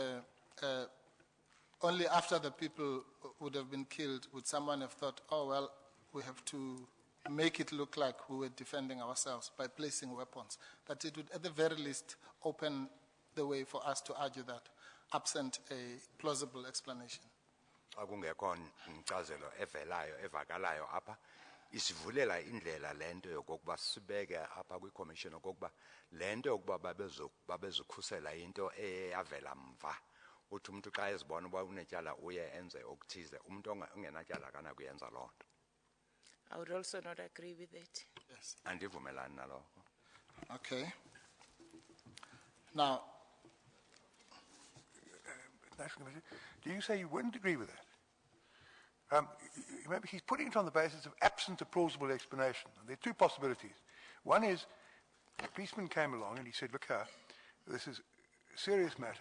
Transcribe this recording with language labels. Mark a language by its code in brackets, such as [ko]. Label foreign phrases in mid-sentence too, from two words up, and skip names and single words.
[en] only after the people would have been killed would someone have thought, oh, well, we have to make it look like we were defending ourselves by placing weapons. That it would, at the very least, open the way for us to argue that, absent a plausible explanation. [xh] Akungekho incazelo evelayo evakalayo apha isivulela indlela lento yokuba sibeke apha kwi-commission okokuba lento yokuba babezikhusela into eyavela mva uthi umuntu xa ezibona uba unetyala uye enze okuthize umuntu ongenatyala kana kuyenza loo nto. [en] I would also not agree with it. Yes. [xh] Andivumelani nalokho. [en] Okay. Now, do you say you wouldn't agree with that? Remember, he's putting it on the basis of absent a plausible explanation. And there are two possibilities. One is, a policeman came along and he said, look here, this is a serious matter.